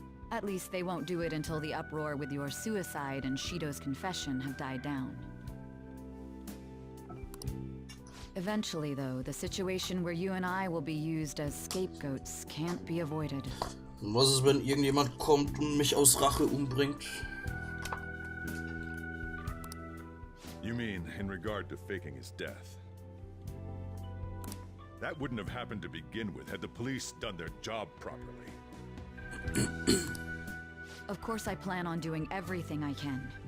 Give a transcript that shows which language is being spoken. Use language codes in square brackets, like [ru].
[en] At least they won't do it until the uproar with your suicide and Shido's confession have died down. Eventually, though, the situation where you and I will be used as scapegoats can't be avoided. [de] Was ist, wenn irgendjemand kommt und mich aus Rache umbringt? [en] You mean in regard to faking his death? That wouldn't have happened to begin with had the police done their job properly. Of course I plan on doing everything I can.